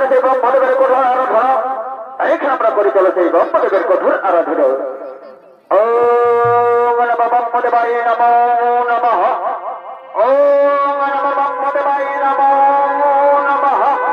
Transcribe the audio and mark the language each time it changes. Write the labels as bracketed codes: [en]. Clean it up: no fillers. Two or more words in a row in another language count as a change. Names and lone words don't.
[bn] ব্রহ্মদেবের কঠোর আরাধনা এইখানে আমরা করে চলেছি এই ব্রহ্মদেবের কঠোর আরাধনা। [sa] ওম নমঃ ব্রহ্মদেবায় নমো নমঃ। ওম নমঃ ব্রহ্মদেবায় নমো নমঃ।